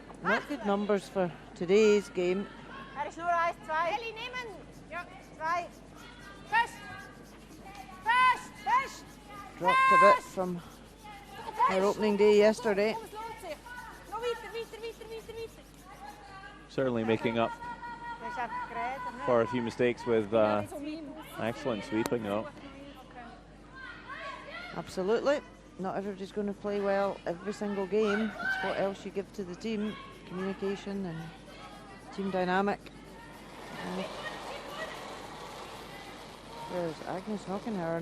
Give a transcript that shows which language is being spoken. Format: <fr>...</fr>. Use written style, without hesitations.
<en>not good numbers for today's game.</en> <de>Ist nur 1, 2. Elli, nehmen! Ja, 2. Fest! Fest! Fest!</de> <en>Dropped a bit from her opening day yesterday.</en> <de>Noch weiter, weiter, weiter, weiter, weiter.</de> <en>Certainly making up for a few mistakes with excellent sweeping, though. Absolutely. Not everybody's going to play well every single game. It's what else you give to the team. Communication and team dynamic. And there's Agnes Hockenhauer.</en>